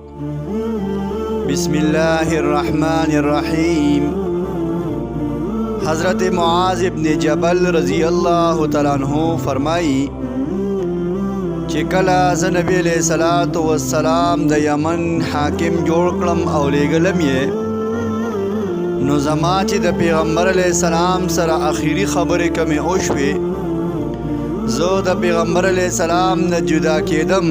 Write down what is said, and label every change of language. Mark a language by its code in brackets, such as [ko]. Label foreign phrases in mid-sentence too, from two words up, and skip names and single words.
[ar] بسم الله الرحمن الرحیم. [ps] حضرت معاذ ابن جبل [ar] رضی اللہ تعالیٰ عنہ [ps] فرمائی چې کله زه نبی [ar] علیہ الصلوۃ والسلام [ps] د یمن حاکم جوړ کړم او لېږلم یې، نو زما چې د پیغمبر [ar] علیہ السلام [ps] سره اخیری خبرې کمې وشوې، زه د پیغمبر [ar] علیہ السلام [ps] نه جدا کېدم.